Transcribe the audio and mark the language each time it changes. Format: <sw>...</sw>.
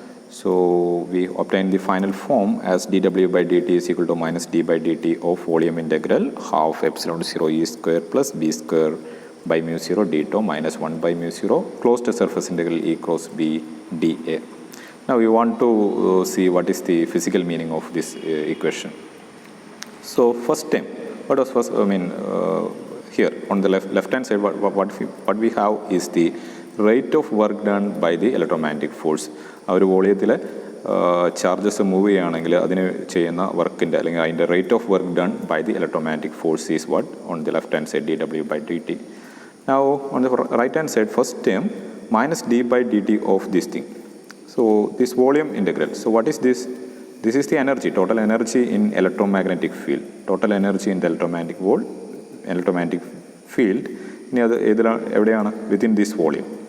<en>So we obtain the final form as dw by dt is equal to minus d by dt of volume integral half epsilon 0 e square plus b square by mu 0 d tau minus 1 by mu 0 closed surface integral e cross b dA. Now we want to see what is the physical meaning of this equation. So first term, what was first, here on the left hand side, what we have is the rate of work done by the electromagnetic force.</en> <ml>ആ ഒരു വോളിയത്തിൽ charges move ചെയ്യുകയാണെങ്കിൽ അതിന് ചെയ്യുന്ന വർക്കിൻ്റെ അല്ലെങ്കിൽ അതിൻ്റെ</ml> <en>Rate of work done by the electromagnetic force is what on the left hand side dw by dt. Now on the right hand side, first term minus d by dt of this thing. So this volume integral. So what is this? This is the energy, total energy in electromagnetic field. Total energy in the electromagnetic field</en> <ml>എവിടെയാണ്?</ml> <en>Within this volume.</en>